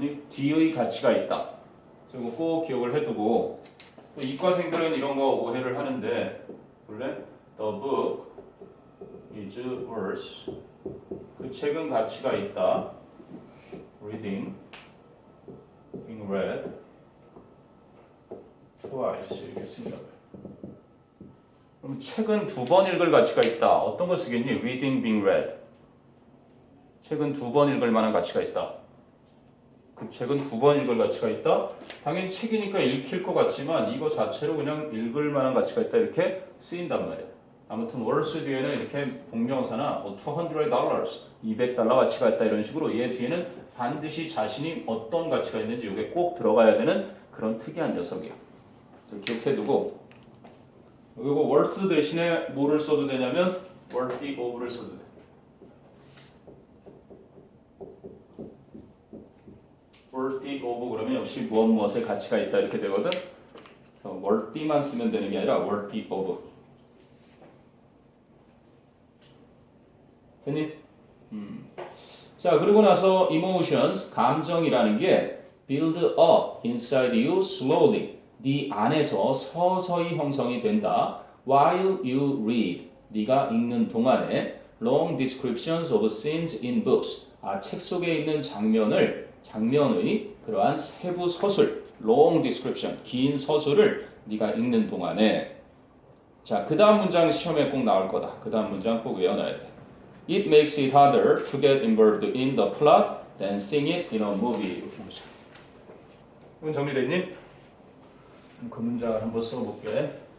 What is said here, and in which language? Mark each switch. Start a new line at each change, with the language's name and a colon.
Korean: D의 가치가 있다. 그래서 이거 꼭 기억을 해두고 또 이과생들은 이런 거 오해를 하는데 원래
English: the book is worth
Korean: 그 책은 가치가 있다.
English: reading being read twice
Korean: 이렇게 씁니다. 그럼 책은 2번 읽을 가치가 있다. 어떤 거 쓰겠니?
English: reading being read
Korean: 책은 2번 읽을 만한 가치가 있다. 그 책은 2번 읽을 가치가 있다. 당연히 책이니까 읽힐 것 같지만 이거 자체로 그냥 읽을 만한 가치가 있다 이렇게 쓰인단 말이야. 아무튼 worth 뒤에는 이렇게 동명사나 뭐 $200, $200 가치가 있다 이런 식으로 얘 뒤에는 반드시 자신이 어떤 가치가 있는지 이게 꼭 들어가야 되는 그런 특이한 녀석이야. 그래서 기억해두고 이거 worth 대신에 뭐를 써도 되냐면 worthy of를 써도 돼. worthy of 그러면 역시 무엇의 가치가 있다 이렇게 되거든. 그래서 worthy만 쓰면 되는 게 아니라 worthy of. 됐니? 자, 그리고 나서
English: emotions,
Korean: 감정이라는 게
English: build up inside you slowly.
Korean: 네 안에서 서서히 형성이 된다.
English: While you read.
Korean: 네가 읽는 동안에
English: long descriptions of scenes in books.
Korean: 책 속에 있는 장면의 그러한 세부 서술,
English: long description,
Korean: 긴 서술을 네가 읽는 동안에 자, 그 다음 문장 시험에 꼭 나올 거다. 그 다음 문장 꼭 외워놔야 돼.
English: It makes it harder to get involved in the plot than seeing it in a movie.
Korean: 이렇게 보자. 이건 정리됐니? 그 문장을 한번 써볼게.